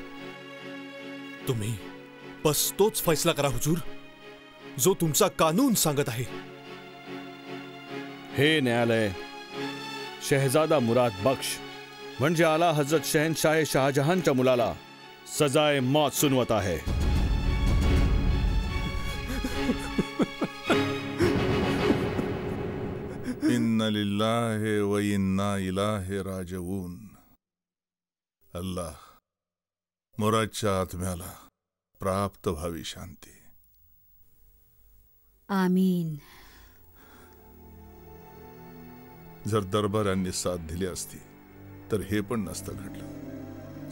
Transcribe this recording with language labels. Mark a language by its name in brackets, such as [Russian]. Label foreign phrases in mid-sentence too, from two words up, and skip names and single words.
[Marathi] तुम्ही बस तोच फैसला करा हुजूर जो तुमचा कानून सांगत आहे. हे न्यायालय शहजादा मुराद बख्श म्हणजे आला हजरत शहनशाह शाहजहानच्या मुलाला [Urdu] سزائے موت [Marathi] सुनवत आहे. [Arabic] إنا لله وإنا إليه راجعون. [Marathi] अल्लाह मुरादच्या आत्म्याला प्राप्त व्हावी शांती. आमीन. जर दरबारांनी साथ दिली असती तर हे पण नसतं घडलं.